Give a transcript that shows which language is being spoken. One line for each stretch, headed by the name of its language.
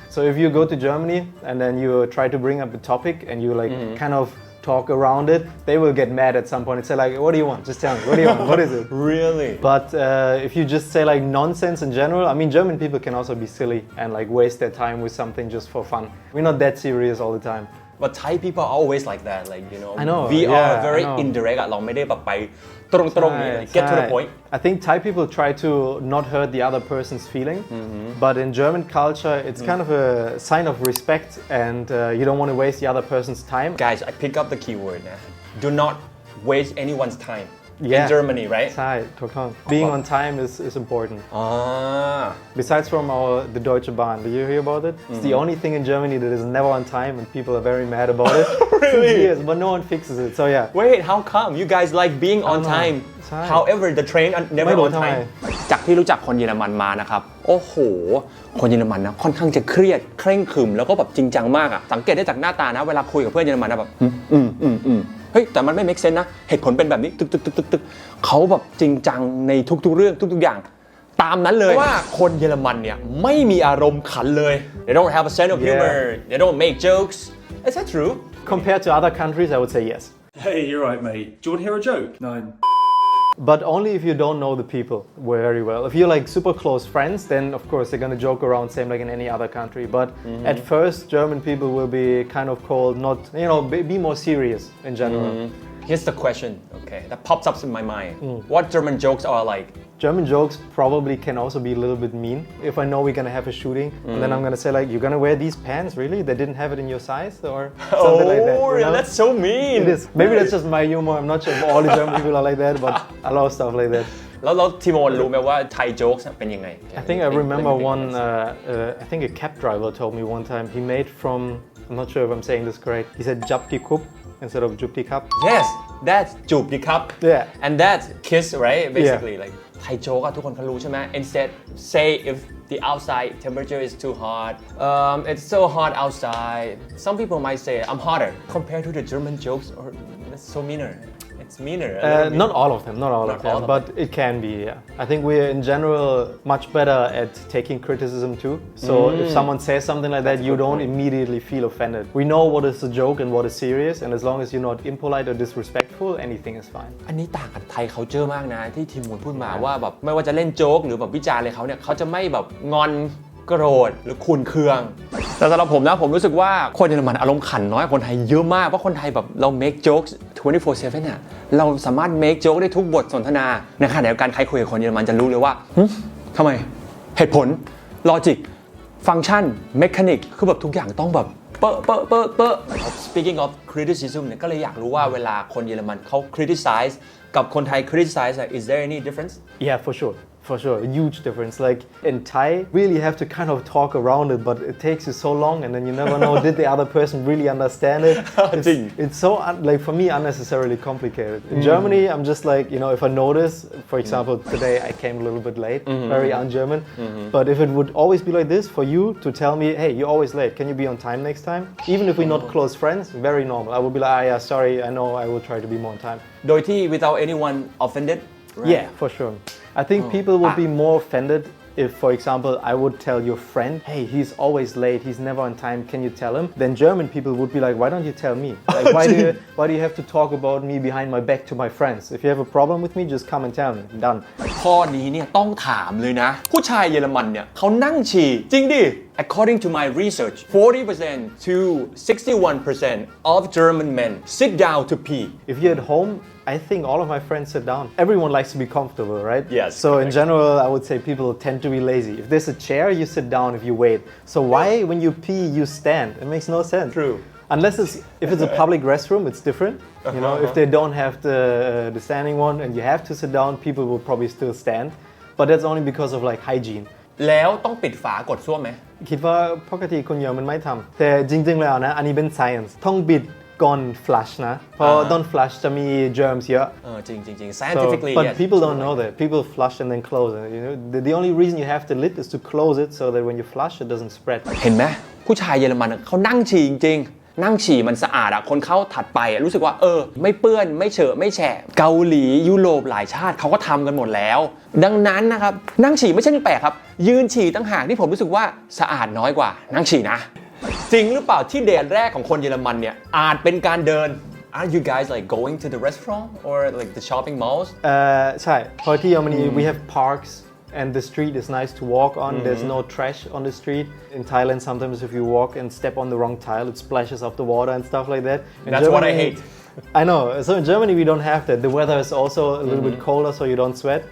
English: So if you go to Germany and then you try to bring up the topic and you like kind of talk around it, they will get mad at some point and say like, what do you want? Just tell me, what do you want? What is it? really But if you just say like nonsense in general, I mean, German people can also be silly and like waste their time with something just for fun. We're not that serious all the time. but Thai people are always like that like you know I know, we yeah, are very I know. indirect
Thai: อะเราไม่ได้แบบไปตรงๆนี่
English: get to the point I think Thai people try to not hurt the other person's feeling, but in German culture, it's kind of a sign of respect, and you don't want to waste the other person's time. guys I pick up the keyword นะ do not waste anyone's time in Yeah. Germany right
Thai: ใช่ถูกต้อง
English: Being on time is important. อ่า Besides from the Deutsche Bahn, do you hear about it? It's the only thing in Germany that is never on time, and people are very mad about it. Really? Since years, but no one fixes it. So yeah. wait how come you guys like being on I don't know. time
Thai: ใช่
English: however the train never
Thai: ไม่รู้
English: on
Thai: ทำไม time จากที่รู้จักคนเยอรมันมานะครับโอ้โหคนเยอรมันนะค่อนข้างจะเครียดเคร่งขรึมแล้วก็แบบจริงจังมากอะสังเกตได้จากหน้าตานะเวลาคุยกับเพื่อนเยอรมันนะแบบเฮ้ยแต่มันไม่ make sense นะเหตุผลเป็นแบบนี้ตึกเขาแบบจริงจังในทุกๆเรื่องทุกๆอย่างตามนั้นเลยว่าคนเยอรมันเนี่ยไม่มีอารมณ์ขันเลย
English: they don't have a sense of humor they don't make jokes is that true Compared to other countries, I would say yes. Hey, you're right, mate. Do you want to hear a joke? No. But only if you don't know the people very well. If you're like super close friends, then of course they're gonna joke around, same like in any other country. But at first, German people will be kind of called not, be more serious in general. here's the question okay that pops up in my mind what German jokes are like German jokes probably can also be a little bit mean. If I know we're gonna have a shooting, and then I'm gonna say like, you're gonna wear these pants, really? They didn't have it in your size, or something like that. You know? That's so mean It is. Maybe that's just my humor. I'm not sure if all the German people are like that, but I love stuff like that.
Thai: แล้วทีโมนรู้ไหมว่าไทยโจ๊กเป็นยังไง
English: I think I remember one. I think a cab driver told me one time he made from. I'm not sure if I'm saying this correct. He said "Japti kup" instead of "Jupti kap." yes that's
Thai: จูบดีครับ
English: Yeah. and that's kiss right basically like
Thai: ไทยโจ๊กอะทุกคนเขารู้ใช่ไหม
English: instead say if the outside temperature is too hot it's so hot outside some people might say I'm hotter compared to the German jokes or that's so meaner it's meaner Not all of them, not all of them, but it can be. Yeah. I think we're in general much better at taking criticism too. So if someone says something like that, you don't immediately feel offended. We know what is a joke and what is serious, and as long as you're not impolite or disrespectful, anything is fine.
Thai: อันนี้ต่างกับไทยเขาเจอมากนะที่ทีมมูลพูดมาว่าแบบไม่ว่าจะเล่นโจ๊กหรือแบบวิจารณ์อะไรเขาเนี่ยเขาจะไม่แบบงอนโกรธหรือขุ่นเคืองแต่สำหรับผมนะผมรู้สึกว่าคนเยอรมันอารมณ์ขันน้อยกว่าคนไทยเยอะมากเพราะคนไทยแบบเรา
English: make jokes 24/7
Thai: อ่ะเราสามารถ
English: make joke
Thai: ได้ทุกบทสนทนาในขณะเดียวกันใครคุยกับคนเยอรมันจะรู้เลยว่าทำไมเหตุผลลอจิกฟังก์ชันเมคานิกคือแบบทุกอย่างต้องแบบ เปอะเปอะเปอะเปอะ
English: speaking of criticism
Thai: เนี่ยก็เลยอยากรู้ว่าเวลาคนเยอรมันเขา criticize กับคนไทย criticize
English: is there any difference Yeah, for sure. For sure, a huge difference. Like in Thai, really have to kind of talk around it, but it takes you so long, and then you never know did the other person really understand it. It's so like for me unnecessarily complicated. In Germany, I'm just like if I notice, for example, today I came a little bit late, very un-German. But if it would always be like this for you to tell me, hey, you're always late. Can you be on time next time? Even if we're not close friends, very normal. I would be like, yeah, sorry, I know, I will try to be more on time.
Thai: โดยที่
English: without anyone offended Yeah, for sure. I think people would be more offended if, for example, I would tell your friend, hey, he's always late, he's never on time, can you tell him? Then German people would be like, why don't you tell me? Like, why do you have to talk about me behind my back to my friends? If you have a problem with me, just come and tell me. Done.
Thai: ข้อนี้เนี่ยต้องถามเลยนะ ผู้ชายเยอรมันเนี่ยเขานั่งฉี่จริงดิ
English: According to my research 40% to 61% of German men sit down to pee If you're at home, I think all of my friends sit down. Everyone likes to be comfortable, right? Yes, So in general, I would say people tend to be lazy. If there's a chair, you sit down if you wait. So why, when you pee, you stand? It makes no sense. True. Unless if it's a public restroom, it's different. If they don't have the standing one and you have to sit down, people will probably still stand. But that's only because of like hygiene.
Thai: แล้วต้องปิดฝากดส้วมไหม คิดว่าปกติคนเยอรมันไม่ทำแต่จริงๆแล้วนะอันนี้เป็น science ต้องบิดก่อน flush นะเพราะตอน flush จะมี germs เยอะ จริง
English: So, scientifically but yes people don't know that. People flush and then close it. The only reason you have the lid is to close it so that when you flush, it doesn't spread.
Thai: เห็นไหมผู้ชายเยอรมันเขานั่งฉี่จริงๆนั่งฉี่มันสะอาดอะคนเข้าถัดไปอะรู้สึกว่าไม่เปื้อนไม่เฉอะไม่แฉะเกาหลียุโรปหลายชาติเขาก็ทำกันหมดแล้ว ดังนั้นนะครับนั่งฉี่ไม่ใช่เรื่องแปลกครับยืนฉี่ตั้งหากที่ผมรู้สึกว่าสะอาดน้อยกว่านั่งฉี่นะจริงหรือเปล่าที่เดทแรกของคนเยอรมันเนี่ยอาจเป็นการเดิน
English: Are you guys like going to the restaurant or like the shopping malls
Thai: ใช่เพราะที่เยอรมนี
English: we have parks and the street is nice to walk on. There's no trash on the street. In Thailand, sometimes if you walk and step on the wrong tile, it splashes off the water and stuff like that. In That's what I hate. I know. So in Germany, we don't have that. The weather is also a little bit colder, so you don't sweat.